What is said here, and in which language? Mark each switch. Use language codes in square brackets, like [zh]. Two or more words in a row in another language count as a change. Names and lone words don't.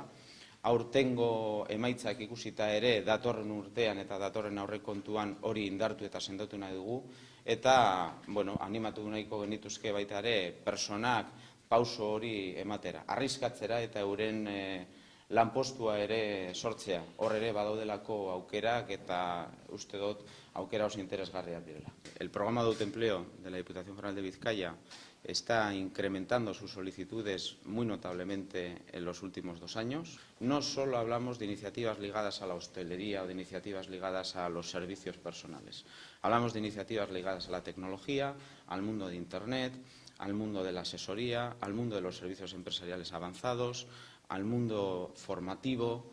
[eu] Aurtengo emaitzak ikusita ere datorren urtean eta datorren aurrekontuan hori indartu eta sendotu nahi dugu. Eta, animatu nahiko genituzke baita ere personak pauso hori ematera, arriskatzera eta euren lanpostua ere sortzea. Hor ere badaudelako aukerak eta uste dut aukera oso interesgarriak direla. [es] El programa de autoempleo de la Diputación Foral de Vizcaya está incrementando sus solicitudes muy notablemente en los últimos 2 años. No solo hablamos de iniciativas ligadas a la hostelería o de iniciativas ligadas a los servicios personales. Hablamos de iniciativas ligadas a la tecnología, al mundo de Internet, al mundo de la asesoría, al mundo de los servicios empresariales avanzados, al mundo formativo.